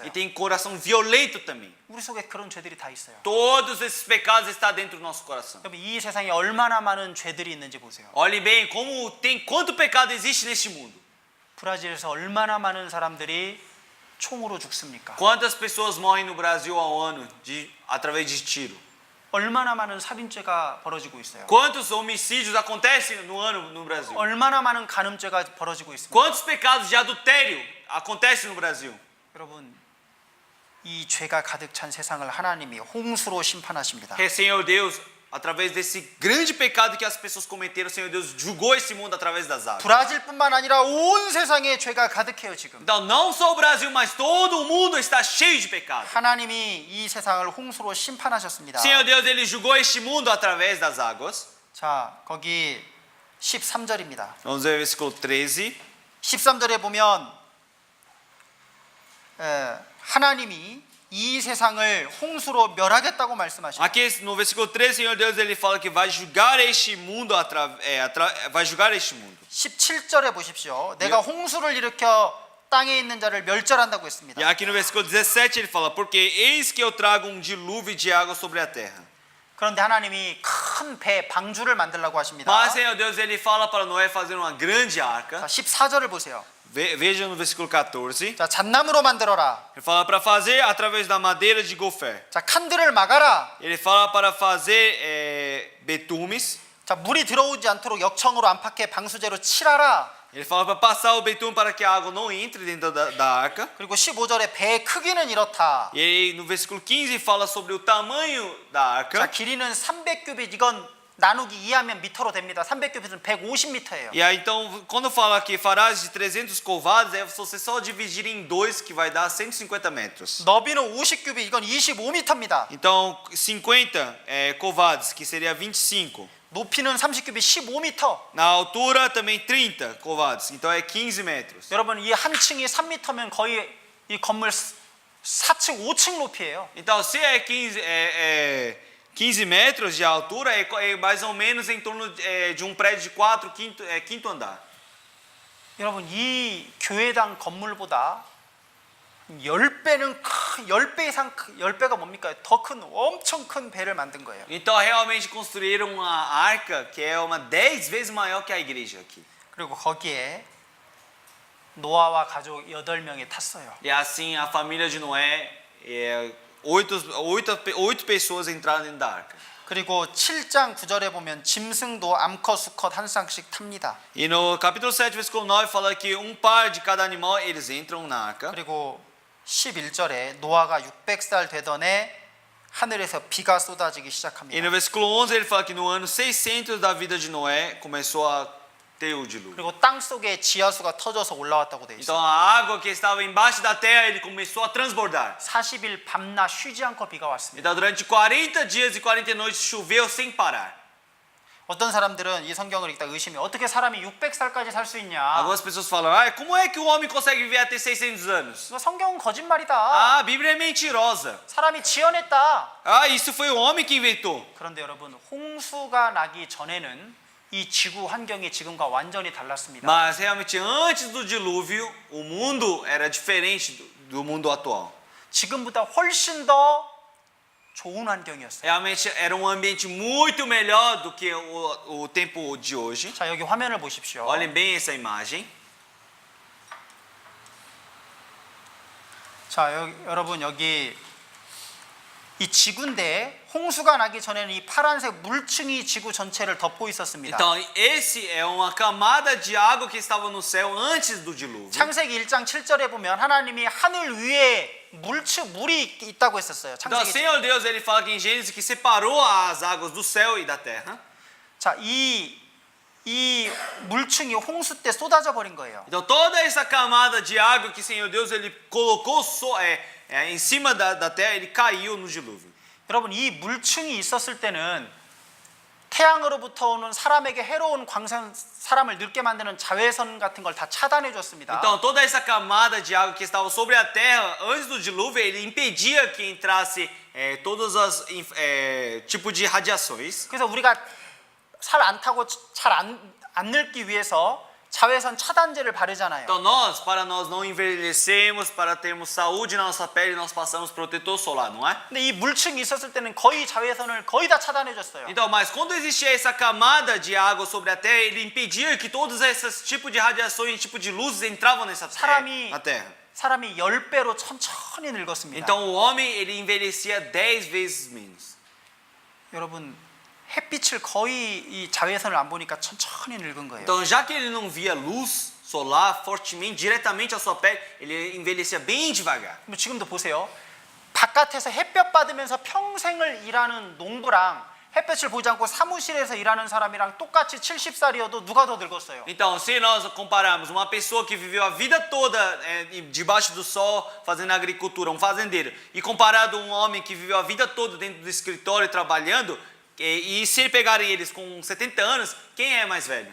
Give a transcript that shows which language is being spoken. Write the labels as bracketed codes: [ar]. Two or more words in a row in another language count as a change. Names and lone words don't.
[pt] E tem coração violento também. [ko] 우리 속에 그런 죄들이 다 있어요. [pt] Todos esses pecados estão dentro do nosso coração. [ko] 여러분 이 세상에 얼마나 많은 죄들이 있는지 보세요. [pt] Olhe bem quanto pecado existe neste mundo. [ko] 브라질에서 얼마나 많은 사람들이 총으로 죽습니까? [pt] Quantas pessoas morrem no Brasil ao ano através de tiro? [ko] 얼마나 많은 살인죄가 벌어지고 있어요. [pt] Quantos homicídios acontecem no ano no Brasil? [ko] 얼마나 많은 간음죄가 벌어지고 있습니다. [pt] Quantos pecados de adultério acontecem no Brasil? [ko] 여러분 이 죄가 가득 찬 세상을 하나님이 홍수로 심판하십니다. [pt] Senhor Deus, através desse grande pecado que as pessoas cometeram, Senhor Deus julgou esse mundo através das águas. [ko] 브라질뿐만 아니라 온 세상에 죄가 가득해요 지금. [pt] Então, não só o Brasil, mas todo o mundo está cheio de pecado. [ko] 하나님이 이 세상을 홍수로 심판하셨습니다. [pt] Senhor Deus, ele julgou este mundo através das águas. [ko] 자, 거기 13절입니다. [pt] Vamos ver o versículo 13. [ko] 13절에 보면 하나님이 이 세상을 홍수로 멸하겠다고 말씀하십니다. [pt] Aqui no versículo 13, Senhor Deus, ele fala que vai julgar este mundo, vai julgar este mundo. [ko] 17절에 보십시오. 내가 홍수를 일으켜 땅에 있는 자를 멸절한다고 [pt] E [ko] 했습니다. [pt] aqui no versículo 17 ele fala, porque eis que eu trago dilúvio de água sobre a terra. [ko] 그런데 하나님이 큰 배 방주를 만들라고 하십니다. [pt] Mas Senhor Deus, ele fala para Noé fazer uma grande arca. [ko] 자, 14절을 보세요. [pt] Veja no versículo 14. [ko] 자, 잣나무로 만들어라. [pt] Ele fala para fazer através da madeira de gofer. [ko] 자, 칸들을 막아라. [pt] Ele fala para fazer betumes. [ko] 자, 물이 들어오지 않도록 역청으로 안팎에 방수제로 칠하라. [pt] Ele fala para passar o betume para que a água não entre dentro da arca. [ko] 그리고 15절에 배의 크기는 이렇다. [pt] E aí no versículo 15 fala sobre o tamanho da [ko] 자, [pt] arca. [ko] 길이는 300규빗. 이건 나누기 2하면 미터로 됩니다. 300규빗은 150m예요. [pt] E aí, então, quando fala que farás de 300 covados, é você só dividir em 2, que vai dar 150 metros. [ko] 너비는 50규빗, 이건 25m입니다. [pt] Então, 50 covados, que seria 25. [ko] 높이는 30규빗 15m. [pt] Na altura também 30 covados, então é 15 metros. [ko] 여러분, 이 한 층이 3m면 거의 이 건물 4층, 5층 높이에요. [pt] Então, se é 15 metros de altura, é mais ou menos em torno de um prédio de 4, quinto andar. [ko] 여러분, 이 교회당 건물보다 10배는 10배 이상 10배가 뭡니까? 더 큰 엄청 큰 배를 만든 거예요. [pt] Então, realmente construíram uma arca que é uma 10 vezes maior que a igreja aqui. [ko] 그리고 거기에 노아와 가족 8명이 탔어요. [pt] E assim, a família de Noé, 8 pessoas entraram dentro da arca. [ko] 그리고 7장 9절에 보면 짐승도 암컷 수컷 한 쌍씩 탑니다. [pt] E no capítulo 7, versículo 9, fala que par de cada animal, eles entram na arca. [ko] 그리고 11절에 노아가 600살 되던 해 하늘에서 비가 쏟아지기 [pt] E [ko] 시작합니다. [pt] no versículo 11 ele fala que no ano 600 da vida de Noé começou a ter o dilúvio. [ko] 그리고 땅 속에 지하수가 터져서 올라왔다고 돼 [pt] Então [ko] 있어요. [pt] a água que estava embaixo da terra, ele começou a transbordar. [ko] 40일 밤낮 쉬지 않고 비가 왔습니다. [pt] Então durante 40 dias e 40 noites choveu sem parar. [ko] 어떤 사람들은 이 성경을 읽다 의심해 어떻게 사람이 600살까지 살 수 있냐? [pt] Algumas pessoas falam, como é que o homem consegue viver até 600 anos? [ko] 이거 성경은 거짓말이다. [pt] A Bíblia é mentirosa. [ko] 사람이 지어냈다. [pt] Isso foi o homem que inventou. [ko] 그런데 여러분, 홍수가 나기 전에는 이 지구 환경이 지금과 완전히 달랐습니다. [pt] Mas realmente antes do dilúvio, o mundo era diferente do mundo atual. [ko] 지금보다 훨씬 더 좋은 환경이었어요. [pt] Realmente era um ambiente muito melhor do que o tempo de hoje. [ko] 자, 여기 화면을 보십시오. [pt] Olhem bem essa imagem. [ko] 자, 여러분 여기 이 지구인데 홍수가 나기 전에는 이 파란색 물층이 지구 전체를 덮고 있었습니다. [pt] Então, esse é uma camada de água que estava no céu antes do dilúvio. [ko] 창세기 1장 7절에 보면 하나님이 하늘 위에 물이 있다고 했었어요. [pt] Então, o 창세기. Senhor Deus, ele fala aqui em Gênesis que separou as águas do céu e da terra. [ko] 자, 이 물층이 홍수 때 쏟아져 버린 거예요. [pt] Então, toda essa camada de água que o Senhor Deus ele colocou em cima da terra, ele caiu no dilúvio. [ko] 여러분, 이 물층이 있었을 때는 태양으로부터 오는 사람에게 해로운 사람을 늙게 만드는 자외선 같은 걸 다 차단해 줬습니다. [pt] Então, toda essa camada de água que estava sobre a terra antes do dilúvio, ele impedia que entrasse todos os tipos de radiações. [ko] 그래서 우리가 살 안 타고 잘 안 늙기 위해서 자외선 차단제를 바르잖아요. [pt] Então, para nós não envelhecermos, para termos saúde na nossa pele, nós passamos protetor solar, não é? [ko] 근데 이 물층이 있었을 때는 거의 자외선을 거의 다 차단해 줬어요. [pt] Então, mas quando existia essa camada de água sobre a terra, ele impedia que todos esses tipos de radiações, tipos de luzes entravam na terra. [ko] 사람이 10배로 천천히 늙었습니다. [pt] Então, o homem ele envelhecia 10 vezes menos. [ko] 여러분, 햇빛을 거의 이 자외선을 안 보니까 천천히 늙은 거예요. [pt] Então, já que ele não via luz solar fortemente, diretamente à sua pele, ele envelhecia bem devagar. [ko] 지금도 보세요. 바깥에서 햇볕 받으면서 평생을 일하는 농부랑 햇볕을 보지 않고 사무실에서 일하는 사람이랑 똑같이 70살이어도 누가 더 늙었어요? [pt] Então, se nós compararmos uma pessoa que viveu a vida toda debaixo do sol fazendo agricultura, um fazendeiro, e comparado a um homem que viveu a vida toda dentro do escritório trabalhando, e se pegarem eles com 70 anos, quem é mais velho?